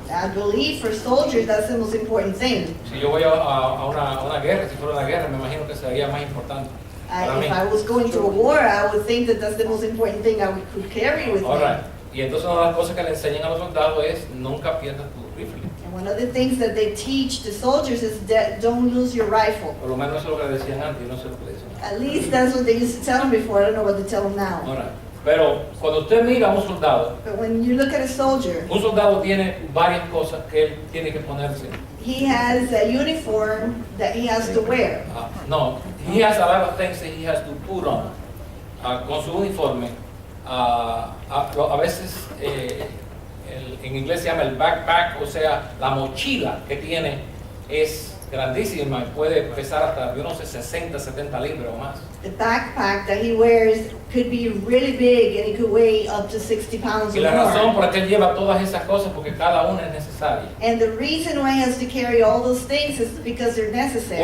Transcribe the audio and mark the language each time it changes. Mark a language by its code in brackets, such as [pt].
[en] I believe for soldiers that's the most important thing. [es] Si yo voy a una guerra, si fuera una guerra, me imagino que sería más importante para mí. [en] If I was going to a war, I would think that that's the most important thing I could carry with me. Alright. [es] Y entonces una de las cosas que le enseñan a los soldados es nunca pierdas tu rifle. [en] And one of the things that they teach the soldiers is that don't lose your rifle. [es] Por lo menos eso es lo que decían antes, yo no sé lo que dicen. [en] At least that's what they used to tell them before. I don't know what to tell them now. Alright. [es] Pero cuando usted mira a un soldado [en] But when you look at a soldier, [es] tiene varias cosas que él tiene que ponerse. [en] he has a uniform that he has to wear. No, he has a lot of things that he has to put on. [es] Con su uniforme, a veces en inglés se llama el backpack, o sea, la mochila que tiene es grandísima y puede pesar hasta, yo no sé, 60, 70 libras o más. [en] The backpack that he wears could be really big and it could weigh up to 60 pounds [es] Y [en] or [es] la razón por [en] more. [es] la que él lleva todas esas cosas porque cada una es necesaria. [en] And the reason why he has to carry all those things is because they're necessary.